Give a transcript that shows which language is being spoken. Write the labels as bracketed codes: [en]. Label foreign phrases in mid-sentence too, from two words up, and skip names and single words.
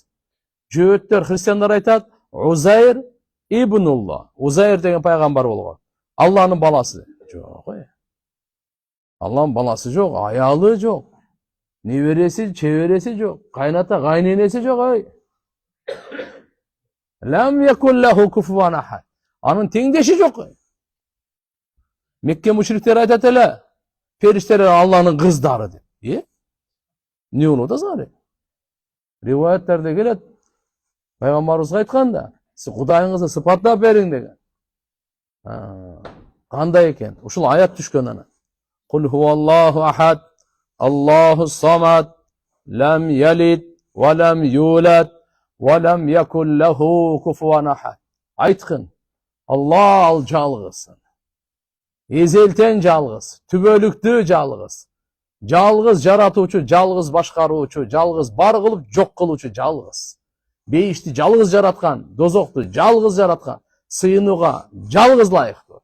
[ky] Жөөттөр христиандар айтат, [ar] عزير ابن الله. [ky] Узайр деген пайгамбар болгон. Аллахнын баласы жок. Аллахнын баласы жок, аялы жок. Небереси, чебереси жок. Кайната, кайненеси жок. [ar] لم يكن له كفوا أحد. [ky] Анын теңдеши жок. Мекке мушриктер айтат эле, периштелер Аллахнын кыздары деп. Эмне болуп атасыңар? Риваяттарда келет, пайгамбарыбызга айтканда, сиз Кудайыңызды сыпаттап бериң деген. Кандай экен? Ушул аят түшкөн ана. [ar] قل هو الله أحد، الله الصمد، لم يلد ولم يولد ولم يكن له كفوا أحد. [ky] Айткын, Алла ал жалгыз. Эзелтен жалгыз, түбөлүктүү жалгыз. Жалгыз жаратуучу, жалгыз башкаруучу, жалгыз бар кылып жок кылуучу жалгыз. Бейишти жалгыз жараткан, дозокту жалгыз жараткан, сыйынууга жалгыз ылайыктуу.